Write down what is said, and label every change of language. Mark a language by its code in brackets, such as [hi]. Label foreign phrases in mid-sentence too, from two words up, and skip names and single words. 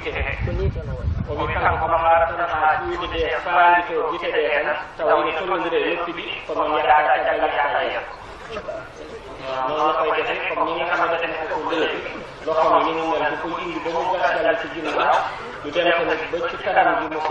[ff] gite he ko ni tan o wi kanko komo haara tan ha juuɗe ɗe faandi to gite ɗe tan tawa ine tollodiri e nokku ɗi ko noon yahata caggal yahata yeeso noon no koye defe comme [wo] ni nga xam ne defen koko leydi loxomi ni mu mel du koy indi ba mu gàttal ci ginnaaw du dem tamit ba ci kanam gi mu